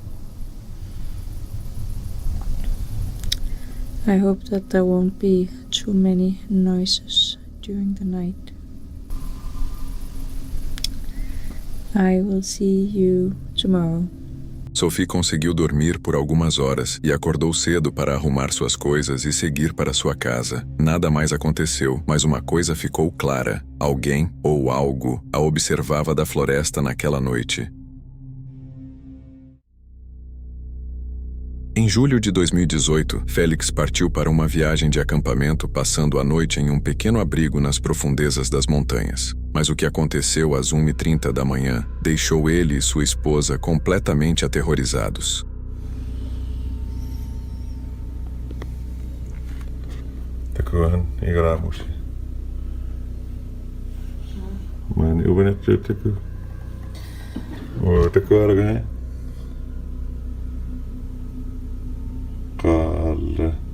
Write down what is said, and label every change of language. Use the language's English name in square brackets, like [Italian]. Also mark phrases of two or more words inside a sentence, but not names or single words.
[English] I hope that there won't be too many noises during the night. I will see you tomorrow. [Portuguese] Sophie conseguiu dormir por algumas horas e acordou cedo para arrumar suas coisas e seguir para sua casa. Nada mais aconteceu, mas uma coisa ficou clara: alguém ou algo a observava da floresta naquela noite. Em julho de 2018, Félix partiu para uma viagem de acampamento, passando a noite em um pequeno abrigo nas profundezas das montanhas. Mas o que aconteceu às 1h30 da manhã deixou ele e sua esposa completamente aterrorizados. Teköhän igramusi. Mä en uvenet tekö. Tekö argaa. Kalle.